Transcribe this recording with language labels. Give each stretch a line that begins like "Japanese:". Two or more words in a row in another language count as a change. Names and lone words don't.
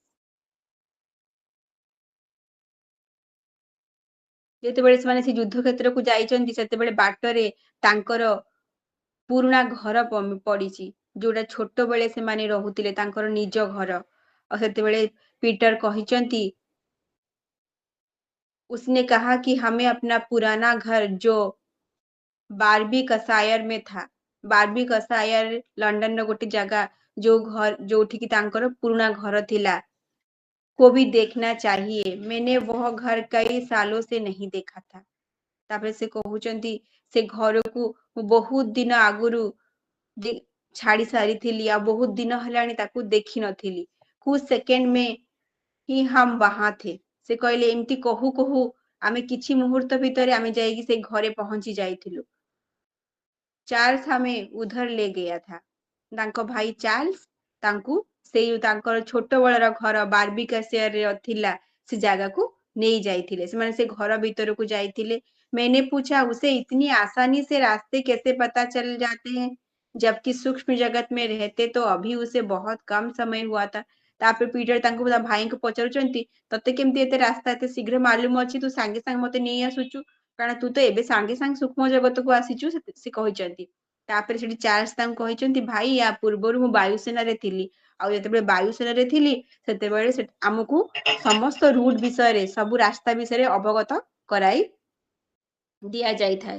Odia: ଯେତେବେଳେ ସେମାନେ ସେ ଯୁଦ୍ଧ କ୍ଷେତ୍ରକୁ ଯାଇଛନ୍ତି ସେତେବେଳେ ବାଟରେ ତାଙ୍କର ପୁରୁଣା ଘର ପଡିଛି, ଯୋଉଟା ଛୋଟବେଳେ ସେମାନେ ରହୁଥିଲେ ତାଙ୍କର ନିଜ ଘର। ଆଉ ସେତେବେଳେ ପିଟର କହିଛନ୍ତି
Hindi: उसने कहा कि हमें अपना पुराना घर जो बारबी कसायर में था, बारबी कसायर
Odia: ଲଣ୍ଡନର ଗୋଟେ ଜାଗା ଯୋଉଠିକି ତାଙ୍କର ପୁରୁଣା ଘର ଥିଲା,
Hindi: को भी देखना चाहिए, मैंने वह घर कई सालों से नहीं देखा था।
Odia: ତାପରେ ସେ କହୁଛନ୍ତି ସେ ଘରକୁ ମୁଁ ବହୁତ ଦିନ ଆଗରୁ ଛାଡି ସାରିଥିଲି ଆଉ ବହୁତ ଦିନ ହେଲାଣି ତାକୁ ଦେଖିନଥିଲି।
Hindi: कुछ सेकंड में ହିଁ ହମ୍ वहां थे।
Odia: ସେ କହିଲେ ଏମିତି କହୁ କହୁ ଆମେ କିଛି ମୁହୂର୍ତ୍ତ ଭିତରେ ଆମେ ଯାଇକି ସେଇ ଘରେ ପହଞ୍ଚି ଯାଇଥିଲୁ।
Hindi: ଚାର୍ଲସ हमें उधर ले गया था।
Odia: ତାଙ୍କ ଭାଇ ଚାର୍ଲସ ତାଙ୍କୁ ସେଇ ତାଙ୍କର ଛୋଟ ବେଳର ଘର ବାର୍ବିକାସିଆରରେ ଥିଲା ସେ ଜାଗାକୁ ନେଇ ଯାଇଥିଲେ। ସେମାନେ ସେ ଘର ଭିତରକୁ ଯାଇଥିଲେ।
Hindi: मैंने पूछा उसे इतनी आसानी से रास्ते कैसे पता चल जाते हैं, जबकि सूक्ष्म जगत में रहते तो अभी उसे बहुत कम समय हुआ था।
Odia: ତାପରେ ପିଟର ତାଙ୍କୁ ତା ଭାଇଙ୍କୁ ପଚାରୁଛନ୍ତି ତତେ କେମିତି ଏତେ ରାସ୍ତା ଏତେ ଶୀଘ୍ର ମାଲୁମ ଅଛି, ତୁ ସାଙ୍ଗେ ସାଙ୍ଗେ ମତେ ନେଇ ଆସୁଛୁ, କାରଣ ତୁ ତ ଏବେ ସାଙ୍ଗେ ସାଙ୍ଗେ ସୂକ୍ଷ୍ମ ଜଗତକୁ ଆସିଛୁ, ସେ କହିଛନ୍ତି। ତାପରେ ସେଠି ଚାର୍ଲସ ତାଙ୍କୁ କହିଛନ୍ତି ଭାଇ ୟା ପୂର୍ବରୁ ମୁଁ ବାୟୁସେନାରେ ଥିଲି, ଆଉ ଯେତେବେଳେ ବାୟୁସେନାରେ ଥିଲି ସେତେବେଳେ ଆମକୁ ସମସ୍ତ ରୁଟ ବିଷୟରେ ସବୁ ରାସ୍ତା ବିଷୟରେ ଅବଗତ କରାଇ ଦିଆଯାଇଥାଏ।